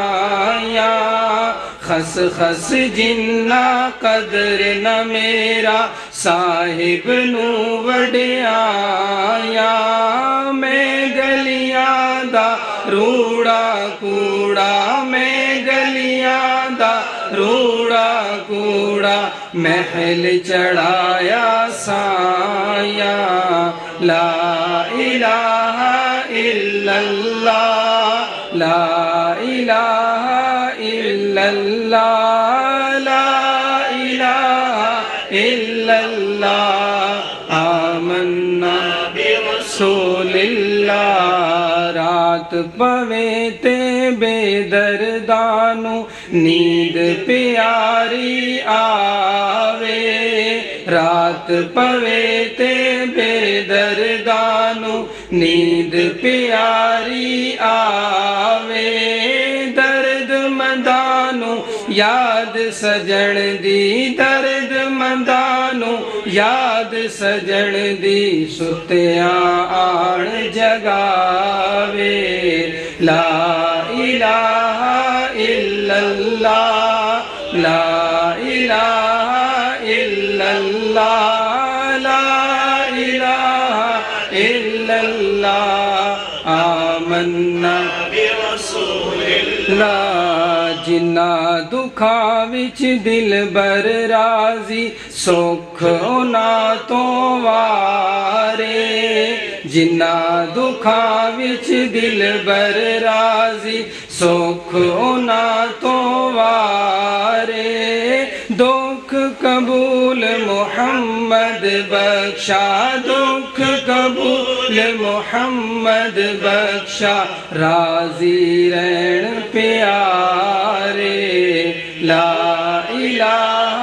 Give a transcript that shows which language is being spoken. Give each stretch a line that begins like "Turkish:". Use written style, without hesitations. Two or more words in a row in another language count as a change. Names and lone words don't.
Punjabi: خس خس جنہ قدر نہ میرا صاحب نو وڈیایا میں گلیاں دا روڑا کوڑا میں گلیاں دا روڑا کوڑا محل چڑھایا
Arabic: سایا لا الہ الا اللہ لا الہ الا اللہ لا الہ الا اللہ آمنا برسول اللہ
Punjabi: رات پوے تے بے دردانو نیند پیاری آوے رات پوے تے بے دردانو نیند پیاری آوے درد مندانو یاد سجن دی درد مندانو یاد سجن دی ستیاں آن
Arabic: جگاوے لا الہ الا اللہ لا الہ الا اللہ لا الہ الا اللہ آمنا برسول اللہ
Punjabi: جنہ دکھاں وچ دل بر راضی سکھ اونا تو وارے جنہ دکھاں وچ دل بر راضی سکھ اونا تو وارے دکھ قبول محمد بخشا دکھ قبول محمد بخشا راضی رہن پیارے
Arabic: لا الہ